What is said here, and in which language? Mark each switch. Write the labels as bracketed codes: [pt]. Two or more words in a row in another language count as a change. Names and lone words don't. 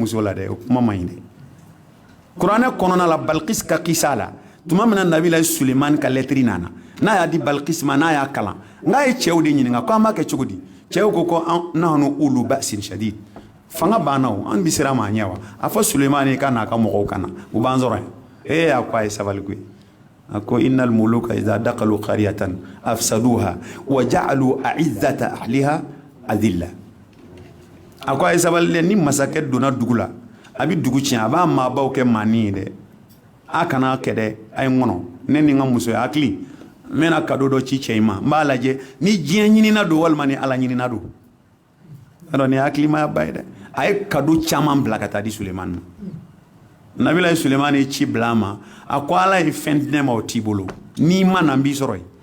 [bm] muso la dɛ o kuma man ɲi dɛ kuranɛ kɔnɔna la Balikisi ka kisa la tuma min na nabila Sulemani ka lɛtiri nana n'a y'a di Balikisi ma n'a y'a kalan n'a ye cɛw de ɲininka ko an b'a kɛ cogo di cɛw ko [ar] نحن أولو بأس شديد [bm] fanga banna o an bɛ siran ma ɲɛ wa a fɔ Sulemani ka n'a ka mɔgɔw ka na u b'an sɔrɔ yan a ko a ye sabali koyi a ko [ar] إن الملوك إذا دخلوا قرية أفسدوها وجعلوا أعزة أهلها أذلة [bm] a ko a ye sabali dɛ ni masakɛ donna dugu la a bɛ dugu tiɲɛ a b'a maabaw kɛ maani ye dɛ a kana kɛ dɛ a ye n kɔnɔ ne ni n ka muso ye hakili n bɛna kado dɔ ci cɛ in ma n b'a lajɛ ni diɲɛ ɲinina don walima ni ala ɲinina don alors ni hakilimaya ba ye dɛ a ye kado caman bila ka taa di Sulemani ma nabila ye Sulemani ye ci bila a ma a ko ala ye fɛn di ne ma o t'i bolo n'i ma na n b'i sɔrɔ yen